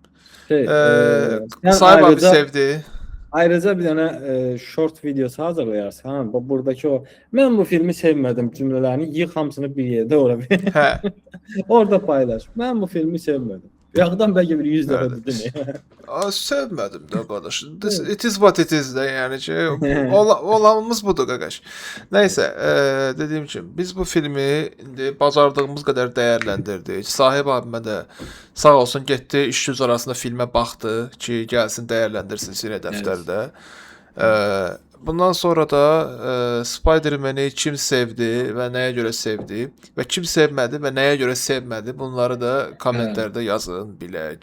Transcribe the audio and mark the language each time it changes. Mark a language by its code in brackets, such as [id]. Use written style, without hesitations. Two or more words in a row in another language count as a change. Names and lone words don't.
[az] Sahib abi sevdi. Ayrıca bir dənə short videosu hazırlayarsan, buradakı o mən bu filmi sevmədim cümlələrini yığ hamısını bir yerdə ora bir. Hə. Orada paylaş. Mən bu filmi sevmədim. Yağdan bəlkə bir 100 dəfə dedin. Sevmədim də qardaş. [en] It is what it is [az] də, yəni ki, olanımız budur qardaş. Nəysə, dediyim kimi biz bu filmi indi bacardığımız qədər dəyərləndirdik. Sahib abimə də sağ olsun getdi, iş güc arasında filmə baxdı ki, gəlsin dəyərləndirsin sinə dəftərdə. Bundan sonra da Spider-Man-i kim sevdi və nəyə görə sevdi və kim sevmədi və nəyə görə sevmədi, bunları da kommentlərdə yazın, bilək.